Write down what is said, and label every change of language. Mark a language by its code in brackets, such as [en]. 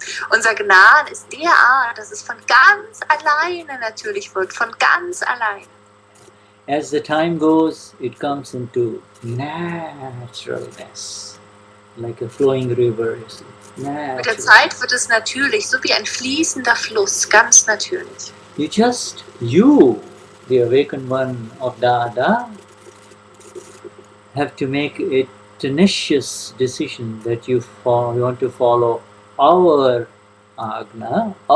[de] Unser Gnan ist der Art, dass es von ganz alleine natürlich wird, von ganz alleine. [en] As the time goes, it comes into naturalness, like a flowing river. [de] Mit der Zeit wird es natürlich, so wie ein fließender Fluss, ganz natürlich. [en] You, the awakened one of Dada, have to make a tenacious decision that you want to follow our Agna.